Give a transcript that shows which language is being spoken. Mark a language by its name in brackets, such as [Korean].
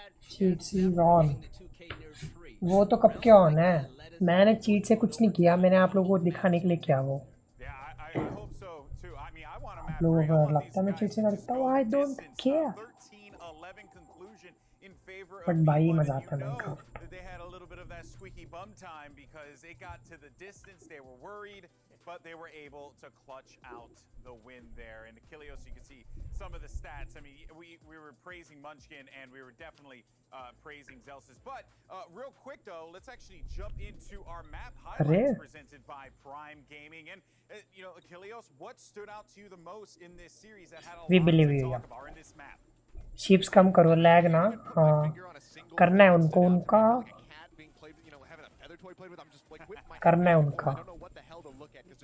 [Hindi] Cheat C on, वो तो कब के ऑन है। मैंने चीट से कुछ नहीं किया, मैंने आप लोगों को दिखाने के लिए किया वो। आप लोगों को लगता है मैं चीट से करता हूँ, [English] I don't care. [Hindi] बट भाई मजा आता है Minecraft. [English] They had a little bit of that squeaky bum time because it got to the distance. They were worried, but they were able to clutch out the win there. And Achilles, you can see some of the stats. I mean, we were praising Munchkin and we were definitely praising Zelsis. But real quick though, let's actually jump into our map highlights presented by Prime Gaming. And you know, Achilles, what stood out to you the most in this series that had a lot to talk about in this map? [Hindi] Ships कम करो, lag ना। हाँ करना है उनको, उनका करना है उनका।